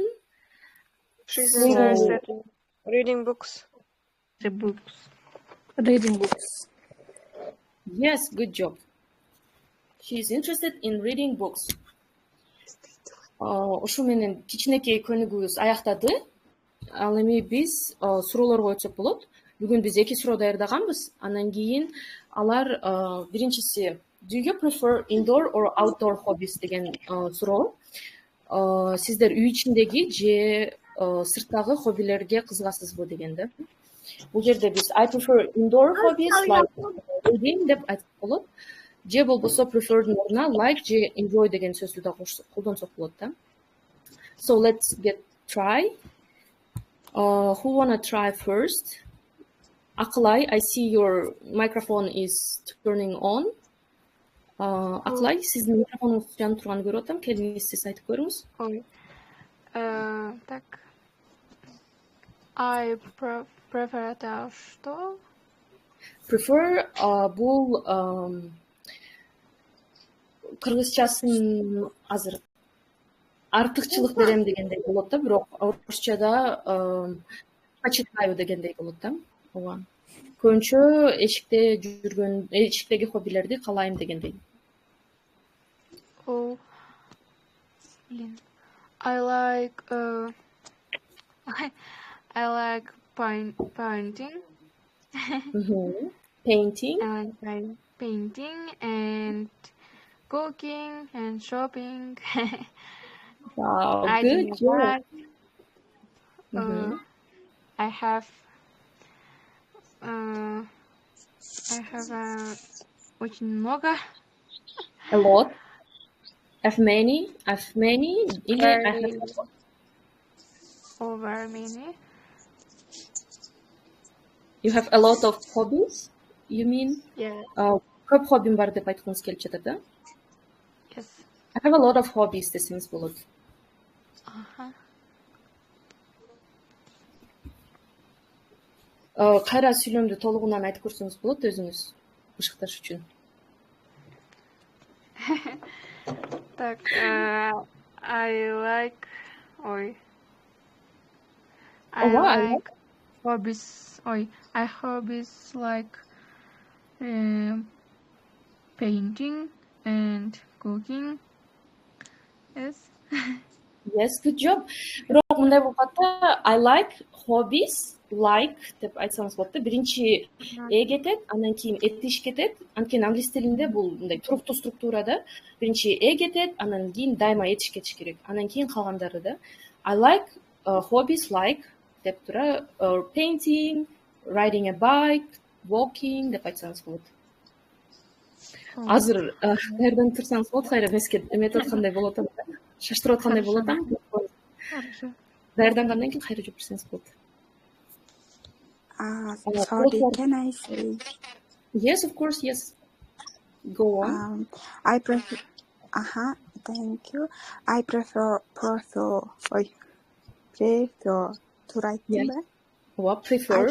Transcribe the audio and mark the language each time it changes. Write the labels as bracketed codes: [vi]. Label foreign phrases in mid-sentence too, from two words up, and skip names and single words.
[en] She's interested in reading books. Reading books. Yes, good job. She's interested in reading books. [ky] Ошо менен кичинекей көнүгүүбүз аяктады. Ал эми биз суроолорго өтсөк болот. Бүгүн биз 2 суроо даярдаганбыз. Анан кийин алар биринчиси [en] do you prefer indoor or outdoor hobbies [ky] деген суроо. Сиздер үй ичиндеги же сырттагы хоббилерге кызыгасызбы деген да. Бул жерде биз [en] I prefer indoor hobbies like reading [ky] деп айтып болот. Же болбосо prefer'дун ордуна like же enjoy деген сөздү да колдонсок болот да. [en] So let's get try. Who wanna try first? Акылай, I see your microphone is turning on. [ky] Акылай, сиздин микрофонуңуз жанып турганын көрүп атам. Келиңиз сиз айтып көрүңүз. [ru] Так. [en] I prefer что? [ky] Prefer бул кыргызчасын азыр артыкчылык берем дегендей болот да, бирок орусчада почитаю дегендей болот да. Ооба. Көбүнчө эшиктеги хоббилерди каалайм дегендей. [en] Oh, I like I like painting. Painting. I like painting and cooking and shopping. Wow, Riding good a job. bike. I have [ru] очень много. [en] A lot. I have many. Или I have Very over many. You have a lot of hobbies? You mean? Yeah. [ky] Көп хоббим бар деп айткыңыз келип жатат, да? [en] Yes. I have a lot of hobbies [ky] десеңиз болот. Кайра сүйлөмдү толугунан айтып көрсөңүз болот өзүңүз бышыкташ үчүн. [ru] Так, [en] I like hobbies. I hobbies like painting and cooking. Yes. Yes, good job. [ky] Бирок мындай болуп атты, [en] I like hobbies, like [ky] деп айтсаңыз болот да. Биринчи кетет, андан кийин этиш кетет. Анткени англис тилинде бул мындай туруктуу структура да. Биринчи кетет, андан кийин дайыма этиш кетиш керек. Андан кийин калгандары да. [en] I like hobbies like [ky] деп тура [en] painting, riding a bike, walking [ky] деп айтсаңыз болот. Азыр даярданып турсаңыз болот, кайра эмеске эметип аткандай болот. Шаштырып аткандай болот. [ru] Хорошо. [ky] Даярдангандан кийин кайра жооп берсеңиз болот. [en] Sorry, can I say? Yes, of course, yes. Go on. I prefer. Thank you. I prefer to write. Yes. What prefer?